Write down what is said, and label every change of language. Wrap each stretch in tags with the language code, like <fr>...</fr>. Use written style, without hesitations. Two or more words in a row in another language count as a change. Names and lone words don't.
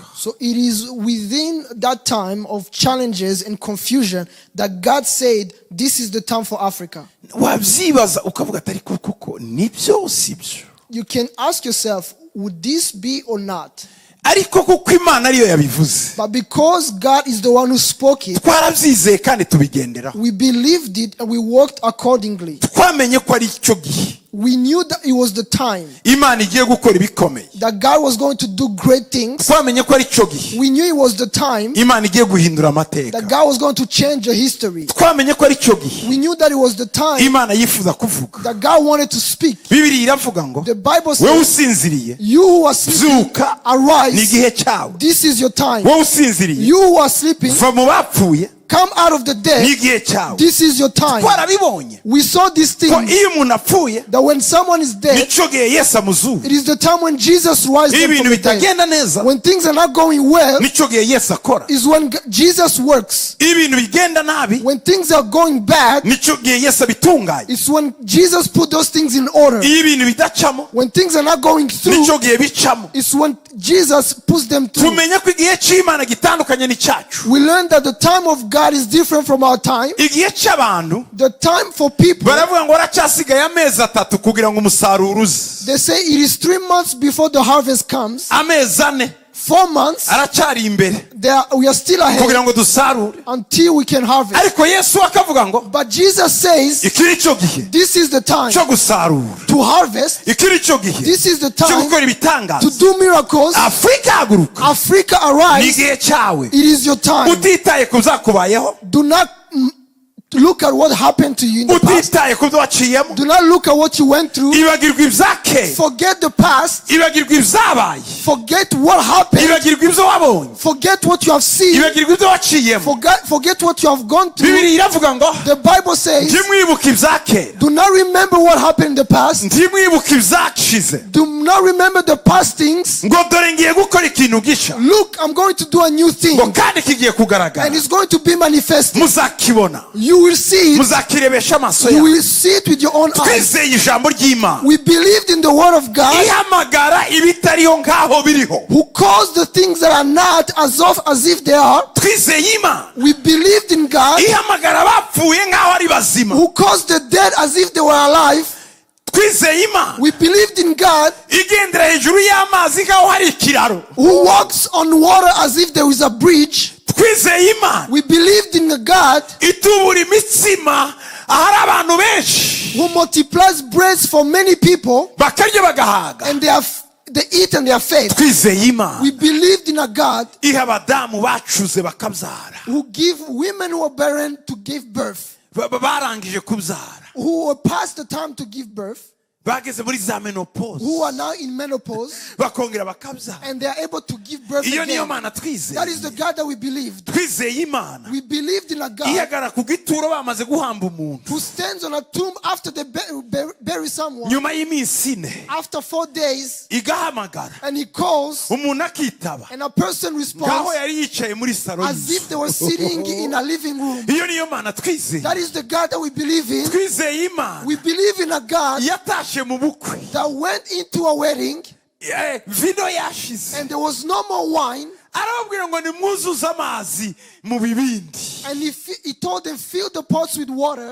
<en>So it is within that time of challenges and confusion that God said, this is the time for Africa.</en> <rw>Wabyibaza ukavuga atari kuko nibyo sibyo.</rw> <en>You can ask yourself, would this be or not?</en> <rw>Ariko kuko Imana ariyo yabivuze,</rw> <en>But because God is the one who spoke it,</en> <rw>twarabyizeye kandi tubigenderaho.</rw> <en>we believed it and we worked accordingly.</en> <rw>Twamenye ko ari icyo gihe</rw> <en>We knew that it was the time</en> <rw>Imana igiye gukora ibikomeye.</rw> <en>that God was going to do great things.</en> <rw>Twamenye ko ari icyo gihe</rw> <en>We knew it was the time</en> <rw>Imana igiye guhindura amateka.</rw> <en>that God was going to change the history.</en> <rw>Twamenye ko ari icyo gihe</rw> <en>We knew that it was the time</en> <rw>Imana yifuza kuvuga.</rw> <en>that God wanted to speak.</en> <rw>Bibiliya iravuga ngo</rw> <en>The Bible</en> <rw>wewe</rw> <en>says,</en> <rw>usinziriye</rw> <en>you who are sleeping,</en> <rw>byuka, ni</rw> <en>arise.</en> <rw>igihe cyawe.</rw> <en>This is your time.</en> <rw>Wowe usinziriye</rw> <en>You who are sleeping,</en> <rw>va mu bapfuye,</rw> <en>come out of the</en> <rw>ni</rw> <en>dead.</en> <rw>igihe cyawe.</rw> <en>This is your time.</en> <rw>Twarabibonye</rw> <en>We saw this</en> <rw>ko</rw> <en>thing,</en> <rw>iyo umuntu apfuye</rw> <en>that when someone is dead,</en> <rw>nicyo gihe Yesu amuzura.</rw> <en>it is the time when Jesus rises</en> <rw>Iyo</rw> <en>them</en> <rw>ibintu</rw> <en>from the dead.</en> <rw>bitagenda neza</rw> <en>When things are not going well,</en> <rw>nicyo gihe Yesu akora.</rw> <en>is when Jesus works.</en> <rw>Iyo ibintu bigenda nabi</rw> <en>When things are going bad,</en> <rw>nicyo gihe Yesu abitunganya.</rw> <en>it's when Jesus put those things in order.</en> <rw>Iyo ibintu bidacamo</rw> <en>When things are not going through,</en> <rw>nicyo gihe bicamo.</rw> <en>it's when Jesus puts them through.</en> <rw>Tumenye ko igihe cy'Imana gitandukanye n'icyacu.</rw> <en>We learn that the time of God is different from our time.</en> <rw>Igihe cy'abantu</rw> <en>The time for people,</en> <rw>baravuga ngo haracyasigaye amezi 3 kugira ngo umusaruro uze.</rw> <en>they say it is 3 months before the harvest comes.</en> <rw>Amezi 4</rw> <en>4 months,</en> <rw>aracyari imbere</rw> <en>we are still ahead</en> <rw>kugira ngo dusarure.</rw> <en>until we can harvest.</en> <rw>Ariko Yesu akavuga ngo</rw> <en>But Jesus says,</en> <rw>iki ni cyo gihe</rw> <en>this is the time</en> <rw>cyo gusarura.</rw> <en>to harvest.</en> <rw>Iki ni cyo gihe</rw> <en>This is the</en> <rw>cyo</rw> <en>time</en> <rw>gukora</rw> <en>to</en> <rw>ibitangaza.</rw> <en>do miracles.</en> <rw>Afrika haguruka,</rw> <en>Africa,</en> <rw>ni</rw> <en>arise.</en> <rw>igihe cyawe.</rw> <en>It is your time.</en> <rw>Utitaye ku byakubayeho,</rw> <en>Do not look at what happened to you in the past.</en> <rw>utitaye ku byo waciyemo,</rw> <en>Do not look at what you went through.</en> <rw>ibagirwa ibyakeye,</rw> <en>Forget the past.</en> <rw>ibagirwa ibyabaye,</rw> <en>Forget what happened.</en> <rw>ibagirwa ibyo wabonye,</rw> <en>Forget what you have seen.</en> <rw>ibagirwa ibyo waciyemo.</rw> <en>Forget what you have gone through.</en> <rw>Bibiliya iravuga ngo</rw> <en>The Bible says,</en> <rw>ntimwibuke ibyakera,</rw> <en>do not remember what happened in the past.</en> <rw>ntimwibuke ibyashize,</rw> <en>Do not remember the past things.</en> <rw>ngo dore ngiye gukora ikintu gisha,</rw> <en>Look, I'm going to do a new thing.</en> <rw>ngo kandi kigiye kugaragara,</rw> <en>And it's going to be manifested.</en> <rw>muzakibona,</rw> <en>You will see it.</en> <rw>muzakirebesha amaso</rw> <en>You</en> <rw>yawe.</rw> <en>will see it with your own eyes.</en> <rw>Twizeye ijambo ry'Imana</rw> <en>We believed in the word of God,</en> <rw>ihamagara ibitariho nk'aho biriho.</rw> <en>who calls the things that are not as if they are.</en> <rw>Twizeye Imana</rw> <en>We believed in God,</en> <rw>ihamagara abapfuye nk'aho ari bazima.</rw> <en>who calls the dead as if they were alive.</en> <rw>Twizeye Imana</rw> <en>We believed in God,</en> <rw>igendera hejuru y'amazi nk'aho hari ikiraro.</rw> <en>who walks on water as if there is a bridge.</en> <rw>Twizeye Imana</rw> <en>We believed in a God</en> <rw>itubura imitsima ahari abantu benshi,</rw> <en>who multiplies breads for many people,</en> <rw>bakarya bagahaga.</rw> <en>and they eat and they are fed.</en> <rw>Twizeye Imana</rw> <en>We believed in a God</en> <rw>iha abadamu bacuze bakabyara,</rw> <en>who give women who are barren to give birth,</en> <rw>barangije kubyara,</rw> <en>who were past the time to give birth,</en> <rw>bageze muri za menopause,</rw> <en>who are now in menopause,</en> <rw>bakongera bakabyara.</rw> <en>and they are able to give birth</en> <rw>Iyo niyo</rw> <en>again.</en> <rw>Mana twizeye.</rw> <en>That is the God that we believed.</en> <rw>Twizeye Imana</rw> <en>We believed in a God</en> <rw>ihagara ku gituro bamaze guhamba umuntu,</rw> <en>who stands on a tomb after they bury someone,</en> <rw>nyuma y'iminsi 4</rw> <en>after 4 days,</en> <rw>igahamagara,</rw> <en>and he calls,</en> <rw>umuntu akitaba</rw> <en>and a person</en> <rw>ngaho</rw> <en>responds</en> <rw>yari yicaye muri saro</rw> <en>as if they were sitting in a living room.</en> <rw>Iyo niyo Mana twizeye.</rw> <en>That is the God that we believe in.</en> <rw>Twizeye Imana</rw> <en>We believe in a God</en> <rw>yatashe mu bukwe,</rw> <en>that went into a wedding</en> <rw>vino yashize,</rw> <en>and there was no more wine,</en> <rw>arababwira ngo nimwuzuze amazi mu bibindi,</rw> <en>and he told them, fill the pots with water,</en>